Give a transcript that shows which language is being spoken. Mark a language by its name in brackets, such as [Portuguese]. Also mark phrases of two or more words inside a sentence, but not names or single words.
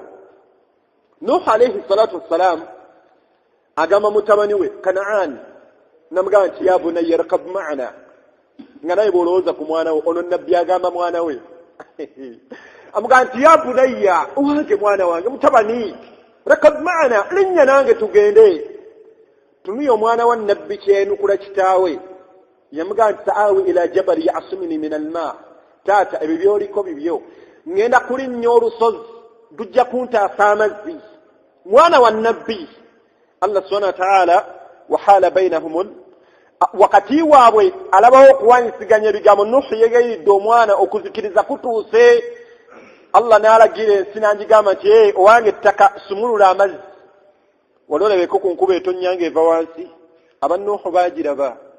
[Ganda] Nuh [Arabic] عليه الصلاة والسلام [Ganda] agamba mutabani we Kanaan namugamba nti [Arabic] يا بني اركب معنا, [Ganda] nga naye bw'olowooza ku mwana we, ono nabbi agamba mwana we amugamba nti [Arabic] يا بني, [Ganda] owange mwana wange mutabani, [Arabic] اركب معنا, [Ganda] linnya nange tugende. Tunuya omwana wa nabbi kyenukula kitaawe yamugamba nti [Arabic] سآوي إلى جبل يعصمني من الماء, [Ganda] taata ebyo byoliko bibyo, ngenda kulinnya olusozi lujja kuntaasa amazzi. Mwana wa nabbi [Arabic] Allah سبحانه وتعالى وحال بينهم, [Ganda] wakati waabwe alabawo okuwanyisiganya ebigambo. Nuhu yegayiridde omwana okuzikiriza kutuuse. Allah n'alagira ensi n'agigamba nti owange ettaka sumulula amazzi, wali olabeko ku nkuba etonnyange eva wansi. Aba Nuhu baagiraba.